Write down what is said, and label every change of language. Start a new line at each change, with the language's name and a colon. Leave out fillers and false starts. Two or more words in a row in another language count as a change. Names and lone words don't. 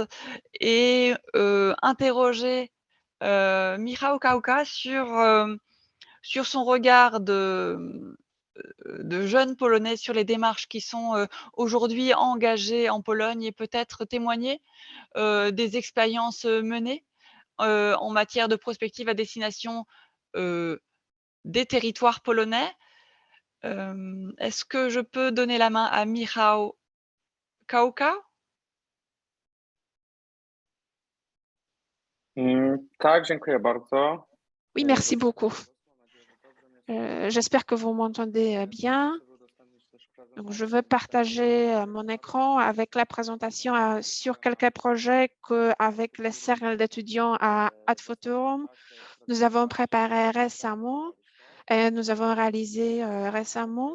French: et interroger Michał Kauka sur son regard de jeunes Polonais sur les démarches qui sont aujourd'hui engagées en Pologne et peut-être témoigner des expériences menées en matière de prospective à destination des territoires polonais. Est-ce que je peux donner la main à Michał Kauka?
Polish: Tak, dziękuję bardzo.
French: Oui, merci beaucoup. J'espère que vous m'entendez bien. Donc, je veux partager mon écran avec la présentation sur quelques projets qu'avec le cercle d'étudiants à Adfotorum, nous avons préparé récemment et nous avons réalisé récemment.